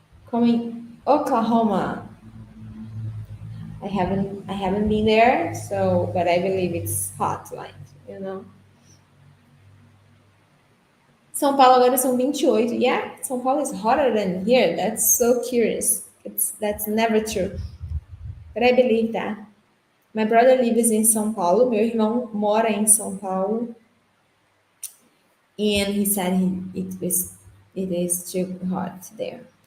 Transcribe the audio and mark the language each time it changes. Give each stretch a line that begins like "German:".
English: Coming Oklahoma. I haven't been there, so but I believe it's hot, like, you know.
Portuguese: São Paulo agora são 28.
English: Yeah, São Paulo is hotter than here. That's so curious. That's never true. But I believe that. My brother lives in São Paulo.
Portuguese: Meu irmão mora em São Paulo.
English: And he said it is too hot there.